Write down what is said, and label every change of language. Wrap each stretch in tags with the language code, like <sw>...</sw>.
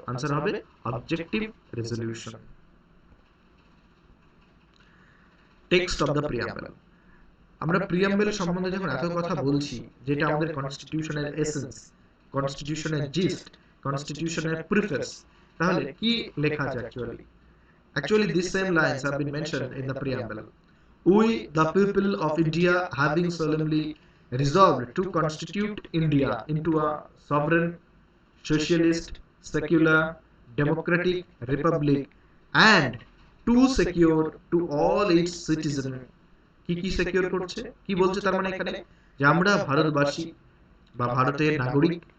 <bn>Answer হবে objective resolution.</bn> <en>Text of the preamble.</en> <bn>আমরা preamble সম্বন্ধে যখন এত কথা বলছি, যেটা আমাদের কনস্টিটিউশনের এসেন্স, কনস্টিটিউশনের জিস্ট, কনস্টিটিউশনের প্রিফেস, তাহলে কি লেখা আছে actually?</bn> <en>Actually, these same lines have been mentioned in the preamble. We, the people of India, having solemnly resolved to constitute India into a sovereign, socialist, secular, democratic republic, and to secure to all its citizens,</en> <bn>কি কি secure করছে, কি বলছে তার মানে এখানে, যে আমরা ভারতবাসী বা ভারতের নাগরিক,</bn>